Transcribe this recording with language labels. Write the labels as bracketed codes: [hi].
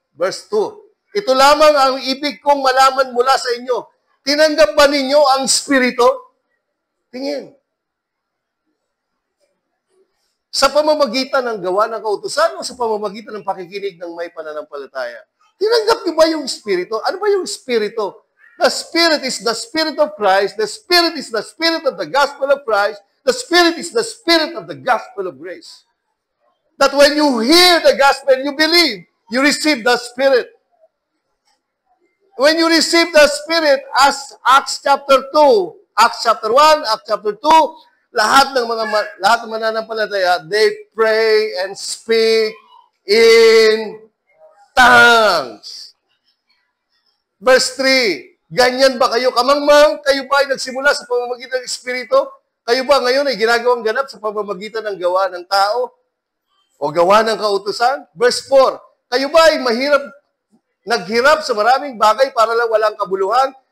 [tl] Verse 2, ito lamang ang ibig kong malaman mula sa inyo. Tinanggap ba ninyo ang Espiritu? Tingin. Sa pamamagitan ng gawa ng kautusan o sa pamamagitan ng pakikinig ng may pananampalataya? Tinanggap niyo ba yung Espiritu? Ano ba yung Espiritu? [en] The Spirit is the Spirit of Christ. The Spirit is the Spirit of the gospel of Christ. The Spirit is the Spirit of the gospel of grace. That when you hear the gospel, you believe, you receive the Spirit. When you receive the Spirit, as Acts chapter 2, Acts chapter 1, Acts chapter 2, [tl] lahat ng mananampalataya, [en] they pray and speak in tongues. [tl] Verse 3, ganyan ba kayo kamangmang? Kayo ba ay nagsimula sa pamamagitan ng Espiritu? Kayo ba ngayon ay ginagawang ganap sa pamamagitan ng gawa ng tao? O gawa ng kautusan? Verse 4, kayo ba ay naghirap sa maraming bagay para lang walang kabuluhan?